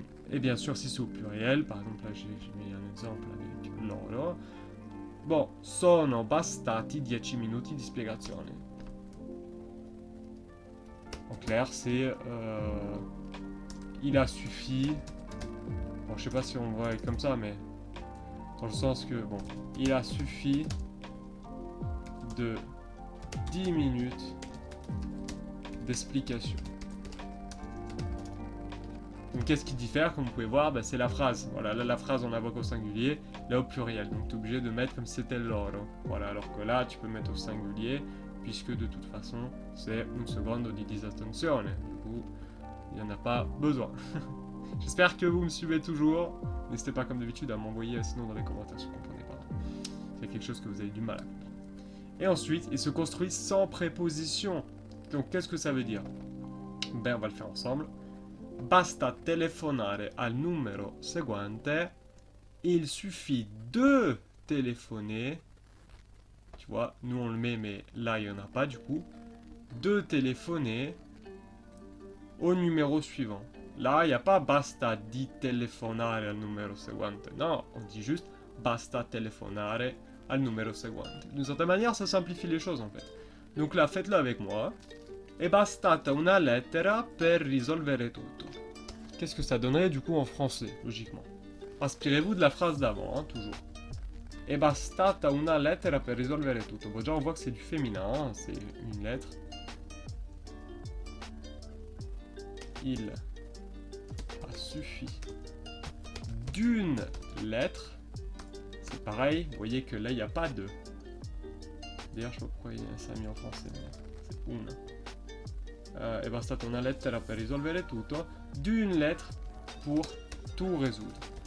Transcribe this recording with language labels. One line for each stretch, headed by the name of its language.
French: Et bien sûr, si c'est au pluriel, par exemple là j'ai mis un exemple avec loro. Bon,
Italian: sono bastati 10 minuti di spiegazione.
French: En clair, c'est il a suffi. Bon, je sais pas si on voit comme ça, mais dans le sens que, bon, il a suffi de 10 minutes d'explication. Donc, qu'est-ce qui diffère? Comme vous pouvez voir, c'est la phrase. Voilà, là, la phrase, on la voit qu'au singulier, là, au pluriel. Donc, tu es obligé de mettre comme si c'était loro. Voilà, alors que là, tu peux mettre au singulier, puisque de toute façon, c'est
Italian: un secondo di disattenzione.
French: Du coup, il n'y en a pas besoin. J'espère que vous me suivez toujours. N'hésitez pas comme d'habitude à m'envoyer sinon dans les commentaires si vous ne comprenez pas. C'est quelque chose que vous avez du mal à comprendre. Et ensuite, il se construit sans préposition. Donc qu'est-ce que ça veut dire? Ben on va le faire ensemble.
Italian: Basta telefonare al numero seguente.
French: Il suffit de téléphoner. Tu vois, nous on le met mais là il n'y en a pas du coup. De téléphoner au numéro suivant. Là, il n'y a pas
Italian: basta di telefonare al numero seguente.
French: Non, on dit juste
Italian: basta telefonare al numero seguente.
French: D'une certaine manière, ça simplifie les choses en fait. Donc là, faites-le avec moi.
Italian: È bastata una lettera per risolvere tutto.
French: Qu'est-ce que ça donnerait du coup en français, logiquement? Inspirez-vous de la phrase d'avant, hein, toujours.
Italian: È bastata una lettera per risolvere tutto.
French: Bon, déjà, on voit que c'est du féminin, hein, c'est une lettre. Il a suffi d'une lettre. C'est pareil, vous voyez que là, il n'y a pas de. D'ailleurs, je sais pas pourquoi ça a mis en français, mais c'est une.
Italian: È bastata una lettera per risolvere tutto.
French: D'une lettre pour tout résoudre.